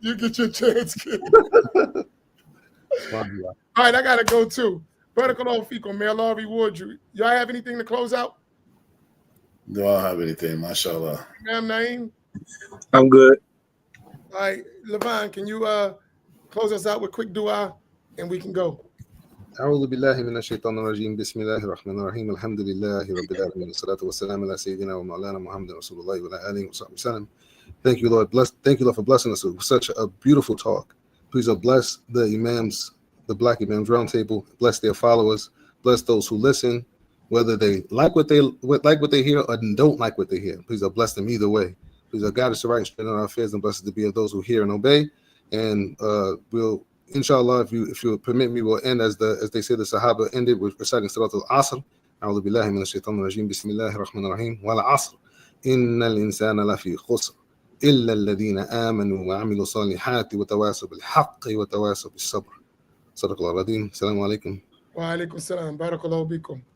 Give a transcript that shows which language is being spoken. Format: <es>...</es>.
<en>You'll get your chance, kid. All right, I gotta go too.</en> <ar>Barakallahu feekum.</ar> <en>May Allah reward you. Y'all have anything to close out? Do I have anything? Mashallah. Imam Naeem? I'm good. All right, Levon, can you close us out with quick dua and we can go?</en> <ar>أعوذ بالله من الشيطان الرجيم بسم الله الرحمن الرحيم الحمد لله رب العالمين والصلاة والسلام على سيدنا ومولانا محمد رسول الله وعلى آله وصحبه وسلم.</ar> <en>Thank you, Lord. Thank you, Lord, for blessing us with such a beautiful talk. Please bless the imams, the Black Imams Roundtable. Bless their followers. Bless those who listen, whether they like what they hear or don't like what they hear. Please bless them either way. Please guide us to right and straighten our affairs, and bless us to be of those who hear and obey. And we'll, inshallah, if you permit me, we'll end as they say the Sahaba ended with reciting Surat al-Asr.</en> <ar>أعوذ بالله من الشيطان الرجيم بسم الله الرحمن الرحيم والعصر إن الإنسان لفي خسر إلا الذين آمنوا وعملوا الصالحات وتواصوا بالحق وتواصوا بالصبر. صدق الله العظيم. السلام عليكم. وعليكم السلام. بارك الله بكم.</ar>